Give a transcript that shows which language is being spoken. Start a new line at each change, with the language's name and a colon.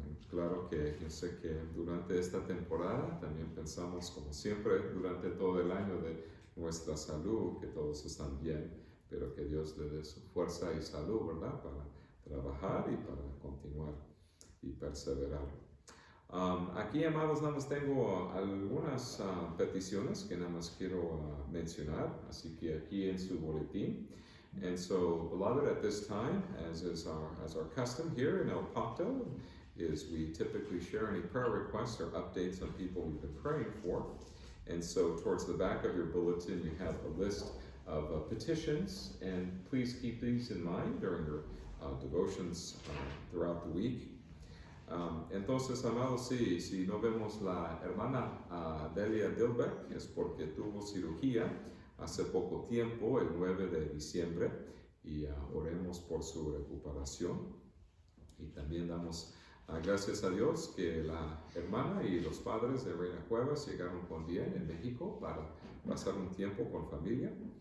Spanish: Claro que yo sé que durante esta temporada también pensamos, como siempre, durante todo el año de nuestra salud, que todos están bien, pero que Dios le dé su fuerza y salud, ¿verdad? Para trabajar y para continuar y perseverar. Aquí, amados, nada más tengo algunas peticiones que nada más quiero mencionar, así que aquí en su boletín.
English: And so, beloved, at this time, as our custom here in El Pacto, is we typically share any prayer requests or updates on people we've been praying for. And so, towards the back of your bulletin, you have a list of petitions, and please keep these in mind during your devotions throughout the week.
Spanish: Entonces, amados, si no vemos la hermana Delia Dilbeck, es porque tuvo cirugía hace poco tiempo, el 9 de diciembre, y oremos por su recuperación. Y también damos gracias a Dios que la hermana y los padres de Reina Cuevas llegaron con bien en México para pasar un tiempo con familia.